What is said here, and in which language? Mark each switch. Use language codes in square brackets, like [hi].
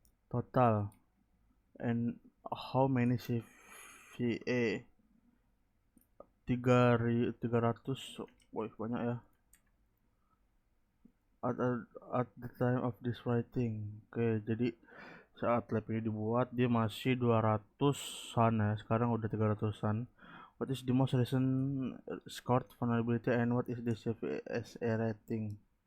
[en] Total. And how many CVA? 300. [id] Wah, banyak ya. [en] At the time of this writing. [id] Oke, jadi saat lab ini dibuat dia masih 200-an ya, sekarang udah 300-an. [en] What is the most recent scored vulnerability and what is the CVSA rating?